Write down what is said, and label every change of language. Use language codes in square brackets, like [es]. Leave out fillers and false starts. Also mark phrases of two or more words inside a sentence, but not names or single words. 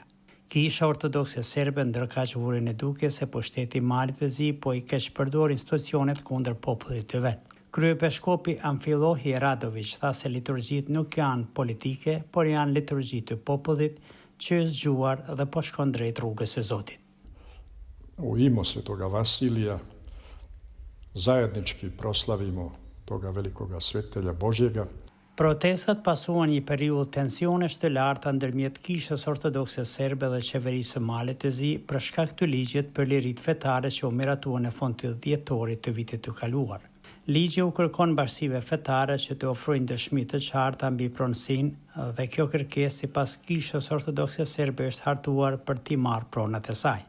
[sq] Kisha Ortodokse Serbe ndërkaq vuri në duke se po shteti Malit të Zi po i keq përdor institucionet kundër popullit të vet. Kryepeshkopi Amfilohi Radović tha se liturgjit nuk janë politike, por janë liturgji të popullit që është zgjuar dhe po shkon drejt rrugës së Zotit. [sr] U ime Svetoga Vasilija zajednički proslavimo toga velikoga svetelja Božjega. [sq] Protestat pasuan një periudhë tensionesh të larta ndërmjet Kishës Ortodokse Serbe dhe qeverisë së Malit të Zi për shkak të ligjit për liritë fetare që u miratuan në fund të dhjetorit të vitit të kaluar. Ligji u kërkon bashkive fetare që të ofrojnë dëshmi të qarta mbi pronësinë dhe kjo kërkesë sipas Kishës Ortodokse Serbe është hartuar për t'i marrë pronat e saj.